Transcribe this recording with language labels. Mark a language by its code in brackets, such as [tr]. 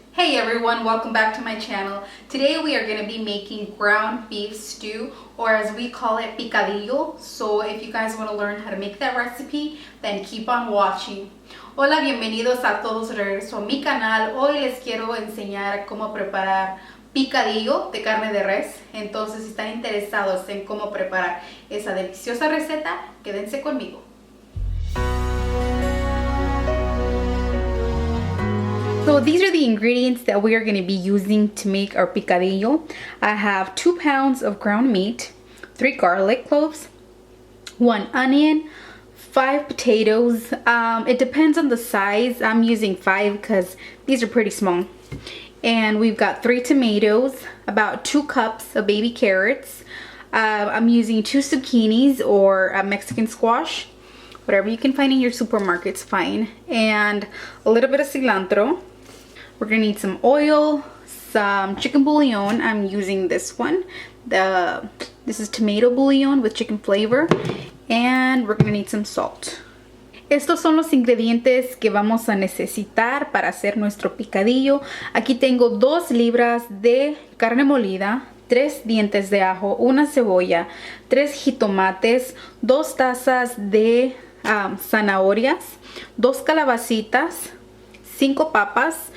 [en] Hey everyone, welcome back to my channel. Today we are going to be making ground beef stew, or as we call it, picadillo. So if you guys want to learn how to make that recipe, then keep on watching. [es] Hola, bienvenidos a todos, regreso a mi canal. Hoy les quiero enseñar cómo preparar picadillo de carne de res. Entonces si están interesados en cómo preparar esa deliciosa receta, quédense conmigo. [en] So these are the ingredients that we are going to be using to make our picadillo. I have 2 pounds of ground meat, 3 garlic cloves, 1 onion, 5 potatoes. It depends on the size. I'm using 5 because these are pretty small. And we've got 3 tomatoes, about 2 cups of baby carrots. I'm using 2 zucchinis or a Mexican squash. Whatever you can find in your supermarket's fine. And a little bit of cilantro. We're gonna need some oil, some chicken bouillon. I'm using this one. This is tomato bouillon with chicken flavor. And we're gonna need some salt. [es] Estos son los ingredientes que vamos a necesitar para hacer nuestro picadillo. Aquí tengo 2 libras de carne molida, 3 dientes de ajo, 1 cebolla, 3 jitomates, 2 tazas de zanahorias, 2 calabasitas, 5 papas.